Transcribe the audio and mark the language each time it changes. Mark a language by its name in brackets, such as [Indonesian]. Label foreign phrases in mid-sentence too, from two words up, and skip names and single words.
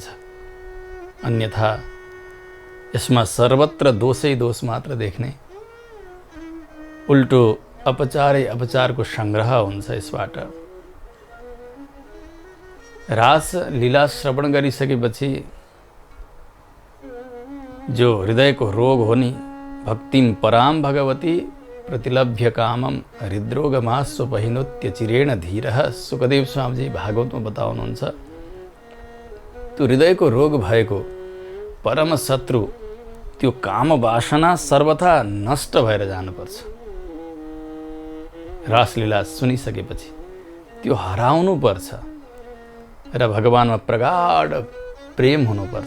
[Nepali] अन्यथा यसमा सर्वत्र दोषै दोष मात्र देख्ने, उल्टो अपचारै अपचारको सङ्ग्रह हुन्छ। यसबाट रास लीला श्रवण गरिसकेपछि जो हृदयको रोग हो नि, [Sanskrit] भक्तिम पराम भगवती प्रतिलभ्य कामम हृद्रोगमास्वपहिनोत्य चिरेण धीरः, [Nepali] सुखदेव स्वामीजी भागवतमा बताउनुहुन्छ। त्यो हृदयको रोग भएको परम शत्रु त्यो काम वासना सर्वथा नष्ट भएर जानुपर्छ। रासलीला सुनिसकेपछि त्यो हराउनु पर्छ र भगवानमा प्रगाढ प्रेम हुनुपर्छ।